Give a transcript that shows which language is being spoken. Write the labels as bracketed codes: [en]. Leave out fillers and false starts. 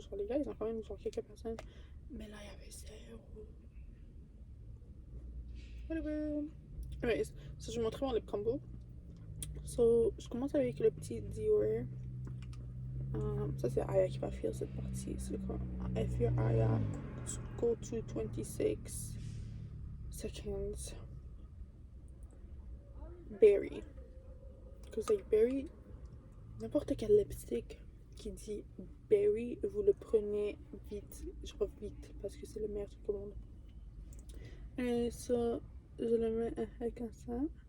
[fr] Genre, les gars, ils ont quand même genre quelques personnes. Mais là, il y avait zéro. [en] Whatever. Anyways, [fr] so, je vais montrer mon lip combo. So, je commence avec le petit Dior. Ça, c'est Aya qui va faire cette partie. C'est quoi? [en] If you're Aya, go to 26 seconds. Berry. Because like berry, [fr] n'importe quel lipstick qui dit berry, vous le prenez vite. Genre vite, parce que c'est le meilleur truc au monde. Et ça, je le mets comme ça.